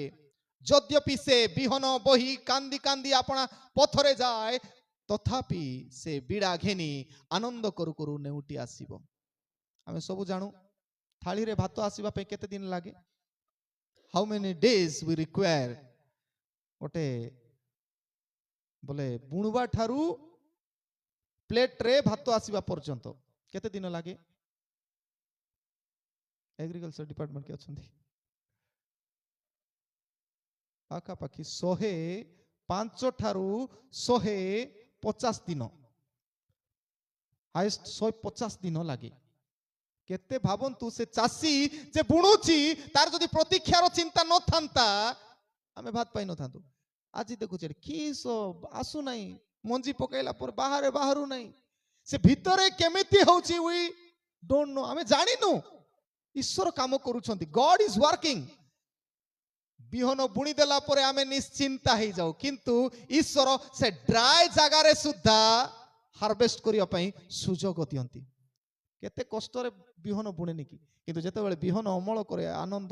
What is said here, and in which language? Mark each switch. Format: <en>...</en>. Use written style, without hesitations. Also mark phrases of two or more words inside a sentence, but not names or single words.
<or>ଯଦ୍ୟପି ସେ ବିହନ ବହି କାନ୍ଦି କାନ୍ଦି ଆପଣା ପଥରେ ଯାଏ, ତଥାପି ସେ ବିଡ଼ା ଘେନି ଆନନ୍ଦ କରୁ କରୁ ନେଉଟି ଆସିବ। ଆମେ ସବୁ ଜାଣୁ ଥାଳିରେ ଭାତ ଆସିବା ପାଇଁ କେତେ ଦିନ ଲାଗେ?</or> <en>How many days we require.</en> <or>ଗୋଟେ ବୋଲେ ବୁଣବା ଠାରୁ ପ୍ଲେଟରେ ଭାତ ଆସିବା ପର୍ଯ୍ୟନ୍ତ କେତେ ଦିନ ଲାଗେ?</or> <en>agriculture department</en> <or>କିଏ ଅଛନ୍ତି? ପାଖାପାଖି 105 ଠାରୁ 150 ଦିନ, ହାଇଏଷ୍ଟ 150 ଦିନ ଲାଗେ। କେତେ ଭାବନ୍ତୁ, ସେ ଚାଷୀ ଯେ ବୁଣୁଛି ତାର ଯଦି ପ୍ରତୀକ୍ଷାର ଚିନ୍ତା ନଥାନ୍ତା ଆମେ ଭାତ ପାଇ ନଥାନ୍ତୁ। ଆଜି ଦେଖୁଛେ କିସ ଆସୁ ନାହିଁ, ମଞ୍ଜି ପକାଇଲା ପରେ ବାହାରୁ ନାହିଁ, ସେ ଭିତରେ କେମିତି ହଉଛି</or> <en>we don't know,</en> <or>ଆମେ ଜାଣିନୁ। ଈଶ୍ୱର କାମ କରୁଛନ୍ତି,</or> <en>God is working.</en> <or>ବିହନ ବୁଣି ଦେଲା ପରେ ଆମେ ନିଶ୍ଚିନ୍ତା ହେଇଯାଉ, କିନ୍ତୁ ଈଶ୍ୱର ସେ ଡ୍ରାଏ ଜାଗାରେ ସୁଦ୍ଧା ହାର୍ଭେଷ୍ଟ କରିବା ପାଇଁ ସୁଯୋଗ ଦିଅନ୍ତି। କେତେ କଷ୍ଟରେ ବିହନ ବୁଣେନି କି, କିନ୍ତୁ ଯେତେବେଳେ ବିହନ ଅମଳ କରେ ଆନନ୍ଦ।</or>